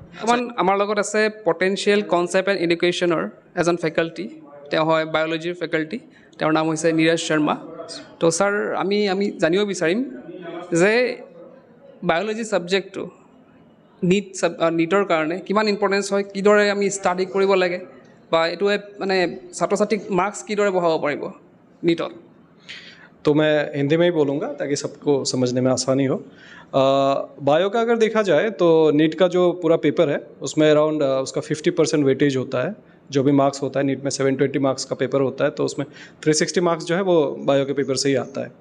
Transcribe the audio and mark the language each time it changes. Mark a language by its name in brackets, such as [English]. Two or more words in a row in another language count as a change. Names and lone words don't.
[Assamese] আমাৰ লগত আছে পটেঞ্চিয়েল কনচেপ্ট এণ্ড এডুকেশ্যনৰ এজন ফেকাল্টি, তেওঁ হয় বায়'লজিৰ ফেকাল্টি, তেওঁৰ নাম হৈছে নীৰজ শৰ্মা। তো ছাৰ, আমি জানিব বিচাৰিম যে [English] biology subjectটো [Assamese] নীটৰ কাৰণে কিমান ইম্পৰ্টেঞ্চ হয়, কিদৰে আমি ষ্টাডি কৰিব লাগে, বা এইটোৱে মানে ছাত্ৰ ছাত্ৰীক মাৰ্কছ কিদৰে বঢ়াব পাৰিব নীটত? [Hindi] तो मैं हिंदी में ही बोलूँगा ताकि सबको समझने में आसानी हो। बायो का अगर देखा जाए तो नीट का जो पूरा पेपर है उसमें अराउंड उसका 50% वेटेज होता है। जो भी मार्क्स होता है नीट में 720 मार्क्स का पेपर होता है, तो उसमें 360 मार्क्स जो है वो बायो के पेपर से ही आता है।